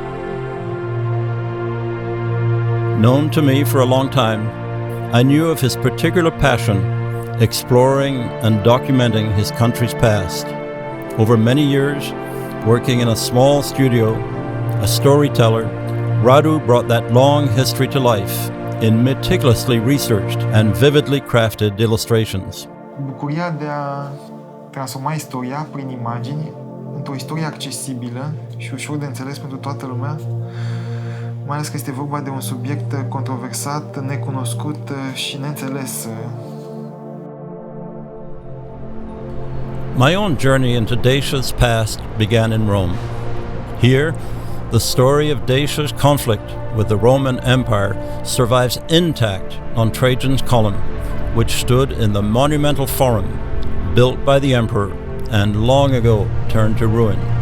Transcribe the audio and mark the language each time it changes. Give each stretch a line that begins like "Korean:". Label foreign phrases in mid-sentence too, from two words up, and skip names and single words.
English: Known to me for a long time, I knew of his particular passion exploring and documenting his country's past. Over many years, working in a small studio, a storyteller, Radu brought that long history to life in meticulously researched and vividly crafted illustrations.
Romanian: Bucuria de a transforma istoria prin imagini într-o istorie accesibilă și ușor de înțeles pentru toată lumea mai ales că este vorba de un subiect controversat, necunoscut și neînțeles.
English: My own journey into Dacia's past began in Rome. Here, the story of Dacia's conflict with the Roman Empire survives intact on Trajan's column, which stood in the monumental forum built by the emperor and long ago turned to ruin.